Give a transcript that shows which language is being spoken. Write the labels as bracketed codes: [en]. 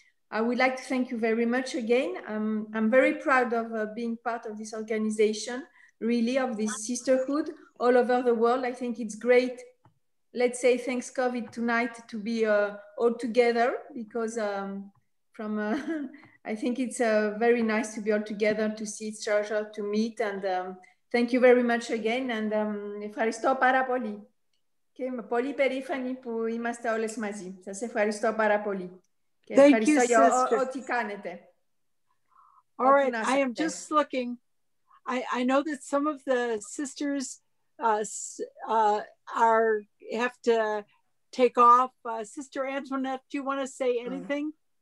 [en] I would like to thank you very much again. I'm very proud of being part of this organization, really, of this sisterhood all over the world. I think it's great, let's say, thanks COVID tonight, to be all together, because I think it's very nice to be all together, to see each other, to meet, and thank you very much again. [el] And ευχαριστώ πάρα πολύ. Και είμαι πολύ περήφανη που είμαστε όλες μαζί. Σας ευχαριστώ πάρα πολύ. [en] Thank you, sister. All right, I am just looking. I know that some of the sisters have to take off. Sister Antoinette, do you want to say anything?